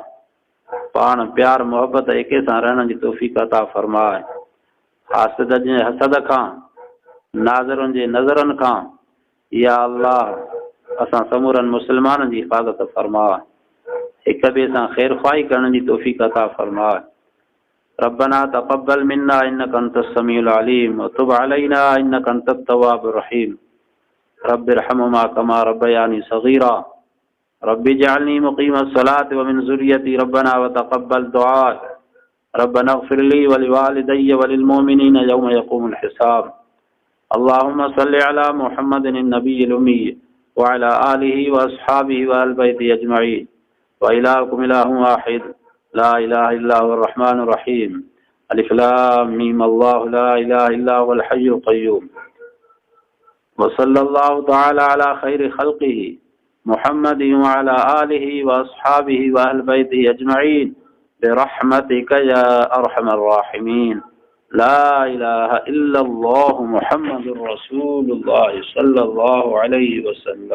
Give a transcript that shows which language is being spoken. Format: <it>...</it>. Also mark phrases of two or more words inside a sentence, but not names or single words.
<sd>पाण प्यार मोहबत एके सां रहण जी तौफ़ीक़ अता फरमाए। हासिद जे हसद खां, नाज़रनि जे नज़रनि खां या अल्लाह असां समूरनि मुस्लमाननि जी हिफ़ाज़त फरमाए। हिक ॿिए सां ख़ैर ख़्वाही करण जी तौफ़ीक़ अता फरमाए।</sd> <ar>ربنا تقبل منا إنك أنت السميع العليم وتب علينا إنك أنت التواب الرحيم. رب ارحمهما كما ربياني صغيرا. رب اجعلني مقيم الصلاة ومن ذريتي ربنا وتقبل دعاء. ربنا اغفر لي ولوالدي وللمؤمنين يوم يقوم الحساب. اللهم صل على محمد النبي الأمي وعلى آله وأصحابه وأهل بيته أجمعين. وإلهكم إله واحد لا إله إلا هو الرحمن الرحيم. الم الله لا إله إلا هو الحي القيوم. وصلى الله تعالى على خير خلقه محمد وعلى آله وأصحابه وأهل بيته أجمعين برحمتك يا أرحم الراحمين. لا إله إلا الله محمد رسول الله صلى الله عليه وسلم.</ar>